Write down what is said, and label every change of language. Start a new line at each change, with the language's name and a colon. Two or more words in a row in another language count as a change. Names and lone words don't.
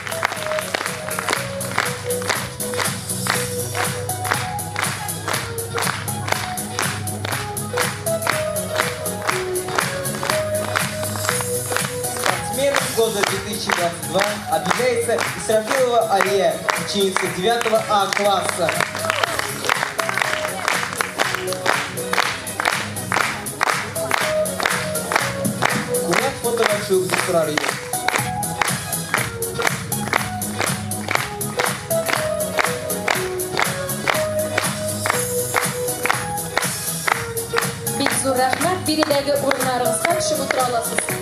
Russian: Спортсменом года 2022 объявляется Исрафилова Алия, ученица 9-го А класса. Курят фото вашу Зисрарию.
Tatar: Бик зур рахмат, биредәге урыннарыгызга төшеп утыра аласыз.